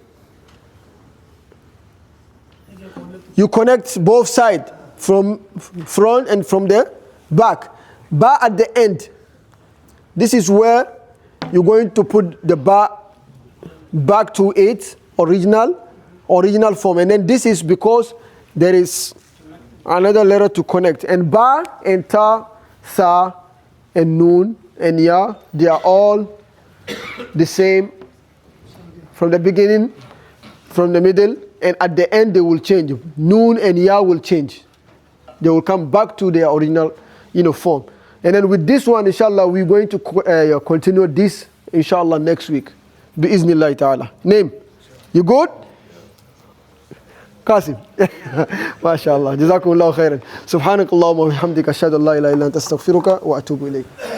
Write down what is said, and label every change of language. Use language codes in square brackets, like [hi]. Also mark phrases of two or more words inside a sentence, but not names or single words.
[en] You connect both sides, from front and from the back. Ba at the end. This is where you're going to put the ba back to its original form. And then this is because there is another letter to connect. And ba and ta, sa and noon and ya, they are all the same from the beginning, from the middle, and at the end they will change. Noon and ya will change. They will come back to their original form. And then with this one, inshallah, we're going to continue this, inshallah, next week. [ar] بإذن الله تعالى. [en] Name? You good? Qassim. [ar] MashaAllah. جزاكم الله خيرا. سبحانك اللهم وبحمدك أشهد أن لا إله إلا أنت أستغفرك وأتوب إليك.